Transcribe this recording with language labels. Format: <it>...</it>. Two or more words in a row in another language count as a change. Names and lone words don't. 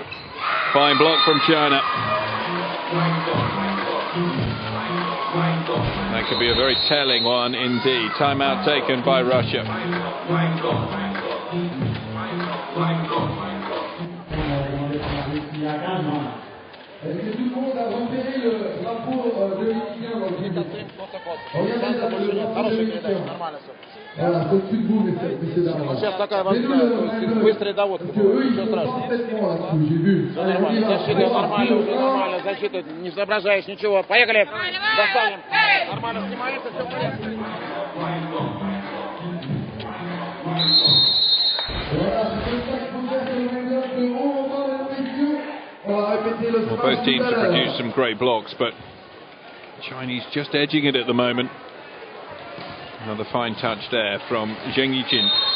<en>Fine block from China. That could be a very telling one indeed. Timeout taken by Russia.</en> <fr>Est-ce que tout le monde a repéré le drapeau de l'Égyptien dans le jeu? Regardez là, le drapeau de l'Égyptien. Voilà, c'est au-dessus de vous, messieurs dames.</fr> <ru>Сейчас такая возможность, быстрый довод. Ничего страшного. Все нормально, защита нормально, все нормально, защита, не соображаешь ничего. Поехали, достанем. Нормально снимается, все в порядке.</ru> <en>Well, both teams have produced some great blocks, but Chinese just edging it at the moment. Another fine touch there from Zheng Yijin.</en>